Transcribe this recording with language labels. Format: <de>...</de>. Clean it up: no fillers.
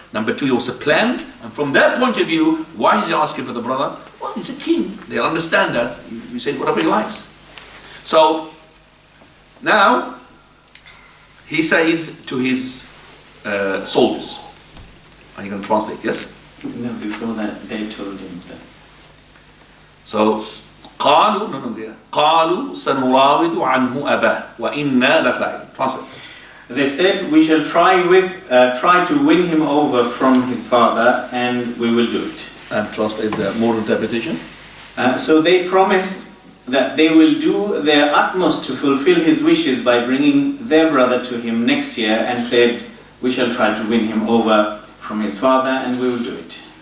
<en>Number two, he wants a plan. And from that point of view, why is he asking for the brother? Well, he's a king. They'll understand that. You say whatever he likes. So, now, he says to his soldiers, are you going to translate, yes? No, before that, they told him that. So,</en> <ar>قالوا سنراود عنه أباه وإنا لفاعلون.</ar> <en>Translate. They said, we shall try to win him over from his father, and we will do it. And translate the more interpretation. So they promised that they will do their utmost to fulfill his wishes by bringing their brother to him next year, and said, we shall try to win him over from his father, and we will do it.</en>